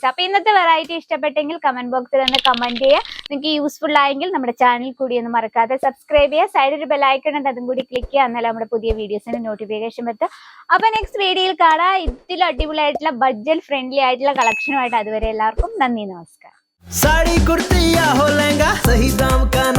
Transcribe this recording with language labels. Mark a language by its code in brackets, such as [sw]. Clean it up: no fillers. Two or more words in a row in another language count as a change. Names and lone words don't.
[ml] അപ്പൊ ഇന്നത്തെ വെറൈറ്റി ഇഷ്ടപ്പെട്ടെങ്കിൽ [en] comment box [ml] ഒന്ന് കമന്റ് ചെയ്യുക. നിങ്ങൾക്ക് യൂസ്ഫുൾ ആയെങ്കിൽ നമ്മുടെ ചാനൽ കൂടി ഒന്ന് മറക്കാതെ സബ്സ്ക്രൈബ് ചെയ്യുക. സൈഡിൽ ഒരു ബെല്ലൈക്കൺ ഉണ്ട്, അതും കൂടി ക്ലിക്ക് ചെയ്യുക. എന്നാലും നമ്മുടെ പുതിയ [en] videos notification [ml] എത്തും. അപ്പൊ [en] next video [ml] കാണാം ഇതിൽ അടിപൊളിയായിട്ടുള്ള [en] budget friendly [ml] ആയിട്ടുള്ള കളക്ഷനുമായിട്ട്. അതുവരെ എല്ലാവർക്കും നന്ദി, നമസ്കാരം. [hi] साड़ी कुर्ती या हो लहंगा, सही दाम का